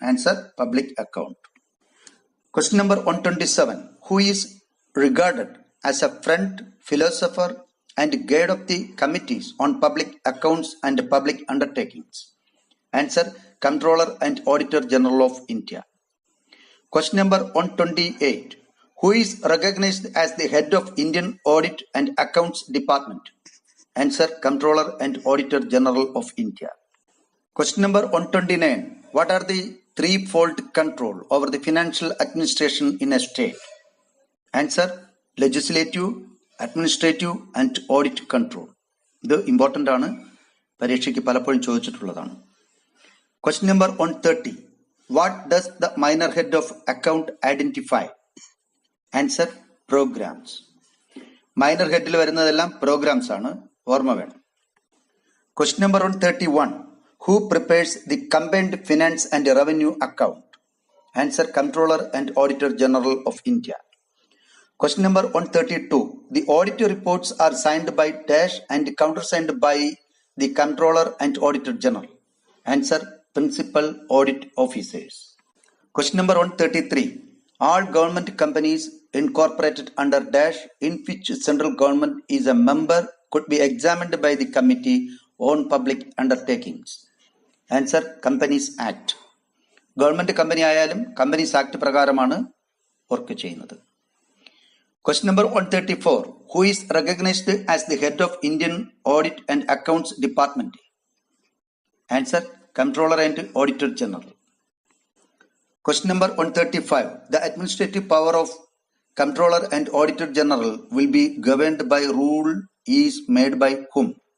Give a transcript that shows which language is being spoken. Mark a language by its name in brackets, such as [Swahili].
[English] Answer public account. Question number 127. Who is regarded as a friend, philosopher and guide of the committees on public accounts and public undertakings? Answer controller and auditor general of India. Question number 128. Who is recognized as the head of Indian Audit and Accounts Department? Answer Comptroller and Auditor General of India. Question number 129. What are the threefold control over the financial administration in a state? Answer legislative, administrative and audit control. [Malayalam] ഇത് important ആണ്, പരീക്ഷയ്ക്ക് പലപ്പോഴും ചോദിച്ചിട്ടുള്ളതാണ്. [English] Question number 130. What does the minor head of account identify? Answer programs. [Malayalam] Minor ഹെഡിൽ വരുന്നതെല്ലാം programmes ആണ്, ഓർമ്മ വേണം. [English] Question number 131. Who prepares the combined finance and revenue account? Answer Comptroller and Auditor General of India. Question number 132. The auditor reports are signed by dash and countersigned by the Comptroller and Auditor General. Answer Principal Audit Officers. Question number 133. All government companies incorporated under dash in which central government is a member could be examined by the Committee on Public Undertakings. Answer, Companies Act. [Malayalam] Government company ആയാലും companies act പ്രകാരമാണ് work ചെയ്യുന്നത്. [English] Question number 134. Who is recognized as the head of Indian Audit and Accounts Department? Answer, Comptroller and Auditor General. Question number 135. The administrative power of Comptroller and Auditor General will be governed by rule is made by whom?